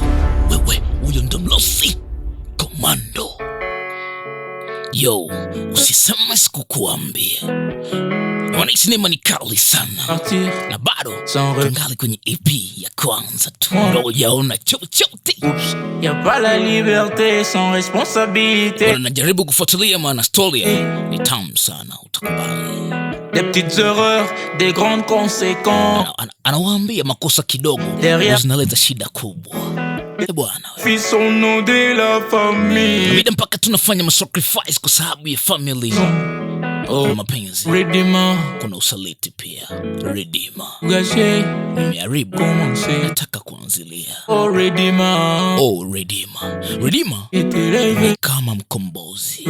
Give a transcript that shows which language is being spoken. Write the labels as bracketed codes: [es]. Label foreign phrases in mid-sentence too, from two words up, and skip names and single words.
[sw] Wewe, huyo ndo mlosi komando. Yo, usisema sikukuambia. Wana sinema ni kali sana. Na bado tungali kwenye EP ya kwanza tu. Ndio yaona chochote. [fr] Y'a pas la liberté sans responsabilité. [sw] Najaribu kufuatilia maana story ni tamu sana, utakubali. [fr] Des petites erreurs, des grandes conséquences. [sw] Anawaambia makosa kidogo zinaleta shida kubwa. Bwana [fr] Fils au nom de la famille. [sw] Mida mpaka tunafanya masacrifice kwa sababu ya family. Mapenzi. Redeemer. Kuna usaliti pia. Redeemer. [fr] Gâché. [sw] Nimeharibu. Nataka kuanzilia. Oh Redeemer. Oh Redeemer. Redeemer kama mkombozi.